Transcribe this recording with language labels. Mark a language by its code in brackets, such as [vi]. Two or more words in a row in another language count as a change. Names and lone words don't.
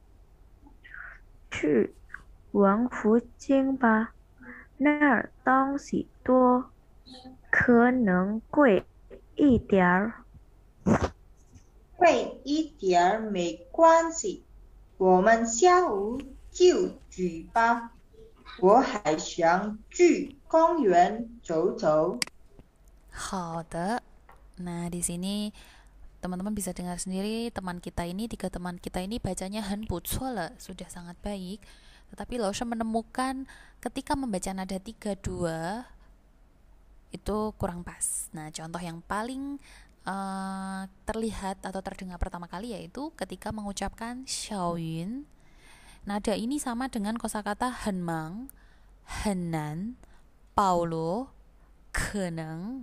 [zh] 去王府井吧，那儿东西多，可能贵一点儿。贵一点儿没关系，我们下午就去吧。我还想去公园走走。好的. [id] Nah, di sini teman-teman bisa dengar sendiri teman kita ini, 3 teman kita ini bacanya [zh] 很不错了, [id] sudah sangat baik. Tetapi Lausha menemukan ketika membaca nada 3-2 itu kurang pas. Nah, contoh yang paling terlihat atau terdengar pertama kali yaitu ketika mengucapkan Xiaoyun. Nada ini sama dengan kosakata henmang, henan, paulo, keneng.